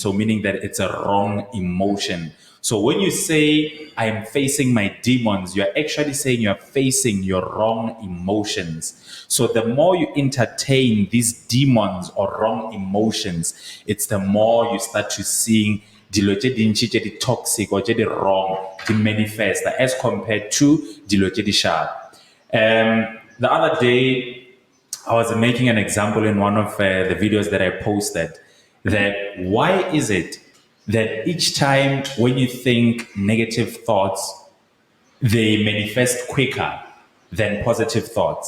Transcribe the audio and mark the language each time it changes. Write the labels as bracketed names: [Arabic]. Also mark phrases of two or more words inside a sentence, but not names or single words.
[English] So meaning that it's a wrong emotion. So when you say, I am facing my demons, you're actually saying you're facing your wrong emotions. So the more you entertain these demons or wrong emotions, it's the more you start to seeing [Tswana] dilo tse dintsi tse di toxic or tse di wrong di manifest [English] as compared to [Tswana] dilo tse di sharp. [English] The other day, I was making an example in one of the videos that I posted that why is it that each time when you think negative thoughts, they manifest quicker than positive thoughts?